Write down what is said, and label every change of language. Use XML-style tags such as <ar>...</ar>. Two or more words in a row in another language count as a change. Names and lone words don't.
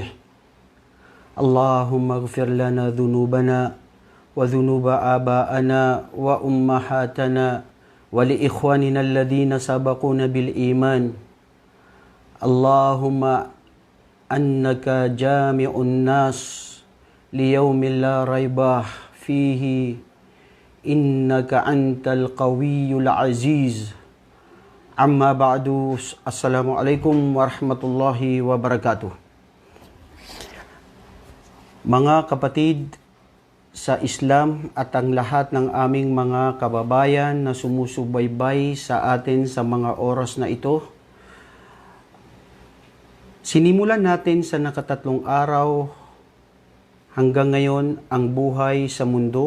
<ar>اللهم اغفر لنا ذنوبنا وذنوب آبائنا وأمهاتنا ولإخواننا الذين سبقونا بالإيمان اللهم أنك جامع الناس ليوم لا ريب فيه إنك أنت القوي العزيز أما بعد السلام عليكم ورحمة الله وبركاته.</ar> <tl>Mga kapatid sa Islam at ang lahat ng aming mga kababayan na sumusubaybay sa atin sa mga oras na ito, sinimulan natin sa nakatatlong araw hanggang ngayon ang buhay sa mundo.</tl>